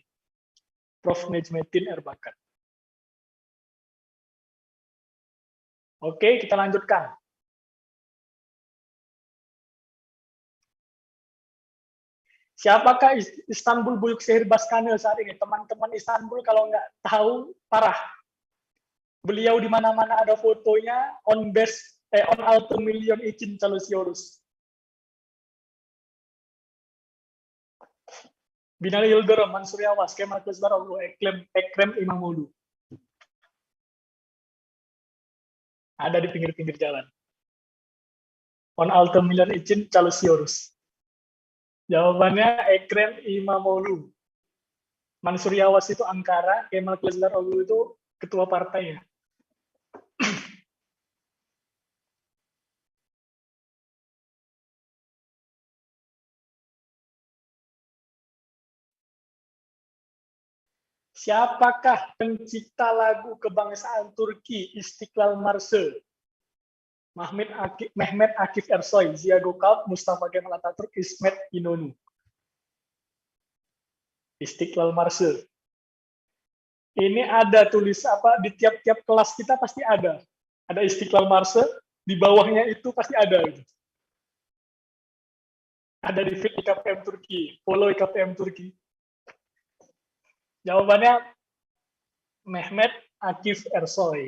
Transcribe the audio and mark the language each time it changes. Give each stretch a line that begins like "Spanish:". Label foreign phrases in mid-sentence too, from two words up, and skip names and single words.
Indonesian: Prof. Necmettin Erbakan. Oke, kita lanjutkan. Siapakah
Turkish: Istanbul Büyükşehir Başkanı
Indonesian: saat ini? Teman-teman Istanbul kalau nggak tahu, parah. Beliau di mana-mana ada fotonya,
Turkish: on 6 milyon için çalışıyoruz.
Indonesian: Binali Yıldırım, Mansur Yavaş, Kemal Kılıçdaroğlu, Ekrem İmamoğlu. Ada di pinggir-pinggir jalan.
Turkish: 6 milyon için çalışıyoruz.
Indonesian: Jawabannya Ekrem İmamoğlu. Mansur Yavaş itu Ankara, Kemal Kılıçdaroğlu itu ketua partainya. Siapakah pencipta lagu kebangsaan Turki Istiklal Marşı? Mehmet Akif Ersoy, Ziya Gökalp, Mustafa Kemal Atatürk, İsmet İnönü. Istiklal Marşı. Ini ada tulis apa di tiap-tiap kelas kita pasti ada. Ada Istiklal Marşı, di bawahnya itu pasti ada. Ada di feed IKPM Turki, follow IKPM Turki. Jawabannya Mehmet Akif Ersoy.